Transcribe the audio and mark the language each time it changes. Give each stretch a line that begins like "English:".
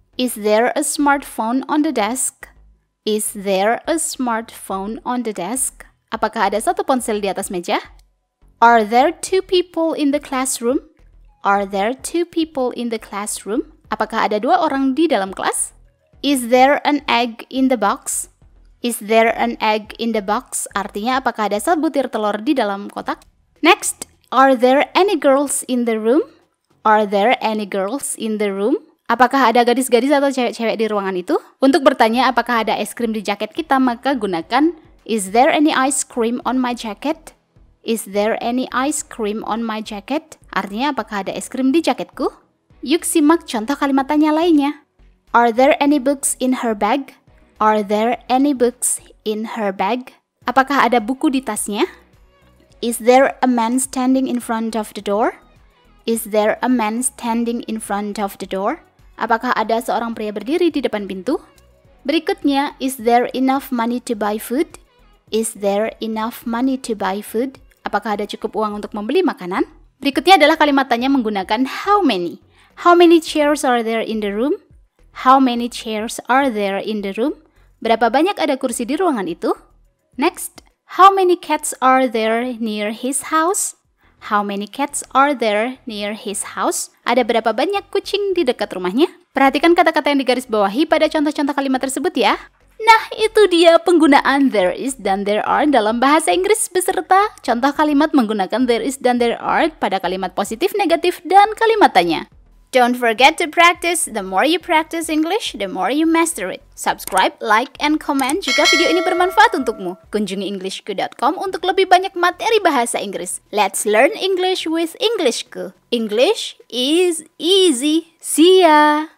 English: Is there a smartphone on the desk? Is there a smartphone on the desk?
Indonesian: Apakah ada satu ponsel di atas meja?
English: Are there two people in the classroom? Are there two people in the classroom?
Indonesian: Apakah ada dua orang di dalam kelas?
English: Is there an egg in the box? Is there an egg in the box?
Indonesian: Artinya apakah ada sebutir telur di dalam kotak?
English: Next, are there any girls in the room? Are there any girls in the room?
Indonesian: Apakah ada gadis-gadis atau cewek-cewek di ruangan itu? Untuk bertanya apakah ada es krim di jaket kita, maka gunakan
English: is there any ice cream on my jacket? Is there any ice cream on my jacket?
Indonesian: Artinya apakah ada es krim di jaketku? Yuk simak contoh kalimat tanya lainnya.
English: Are there any books in her bag? Are there any books in her bag?
Indonesian: Apakah ada buku di tasnya?
English: Is there a man standing in front of the door? Is there a man standing in front of the door?
Indonesian: Apakah ada seorang pria berdiri di depan pintu? Berikutnya,
English: is there enough money to buy food? Is there enough money to buy food?
Indonesian: Apakah ada cukup uang untuk membeli makanan?
English: Berikutnya adalah kalimat tanya menggunakan how many. How many chairs are there in the room? How many chairs are there in the room?
Indonesian: Berapa banyak ada kursi di ruangan itu?
English: Next, how many cats are there near his house? How many cats are there near his house?
Indonesian: Ada berapa banyak kucing di dekat rumahnya? Perhatikan kata-kata yang digarisbawahi pada contoh-contoh kalimat tersebut ya. Nah, itu dia penggunaan there is dan there are dalam bahasa Inggris beserta contoh kalimat menggunakan there is dan there are pada kalimat positif, negatif, dan kalimat tanya.
English: Don't forget to practice. The more you practice English, the more you master it. Subscribe, like, and comment
Indonesian: jika video ini bermanfaat untukmu. Kunjungi englishku.com untuk lebih banyak materi bahasa Inggris.
English: Let's learn English with Englishku. English is easy. See ya!